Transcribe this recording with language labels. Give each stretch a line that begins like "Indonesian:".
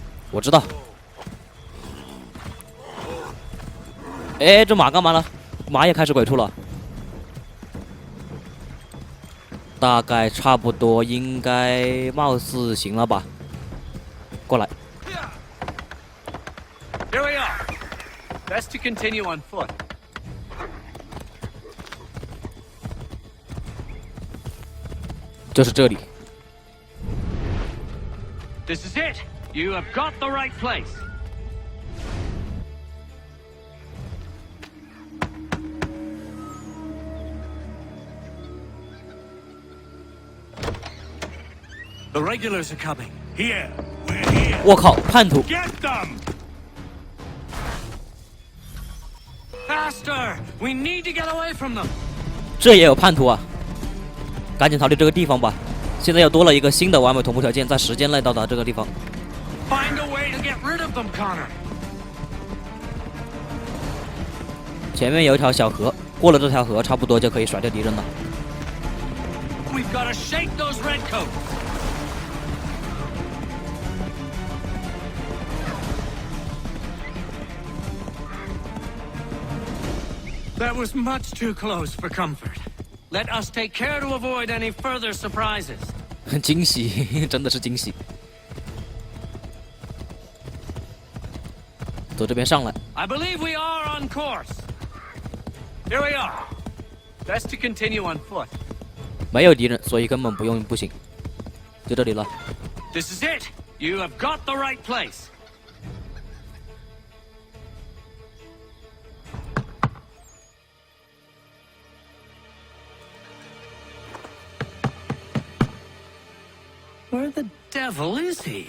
Chinese: 我知道。哎，这马干嘛了？马也开始鬼畜了。大概差不多，应该貌似行了吧？过来。
English: Here we are. Best to continue on foot.
Chinese: 就是这里。
English: This is it. You have got the right place. The regulars are coming. Here, we're here.
Chinese: 我靠，叛徒！
English: Get them! Faster! We need to get away from them.
Chinese: 这也有叛徒啊！赶紧逃离这个地方吧！现在又多了一个新的完美同步条件，在时间内到达这个地方。
English: Find a way to get rid of them, Connor.
Chinese: 前面有一条小河，过了这条河，差不多就可以甩掉敌人了。
English: We've got to shake those redcoats. That was much too close for comfort. Let us take care to avoid any further surprises.
Chinese: 惊喜，真的是惊喜。走这边上来。
English: I believe we are on course. Here we are. Best to continue on foot.
Chinese: 没有敌人，所以根本不用步行。就这里了。
English: This is it. You have got the right place. Where the devil is he?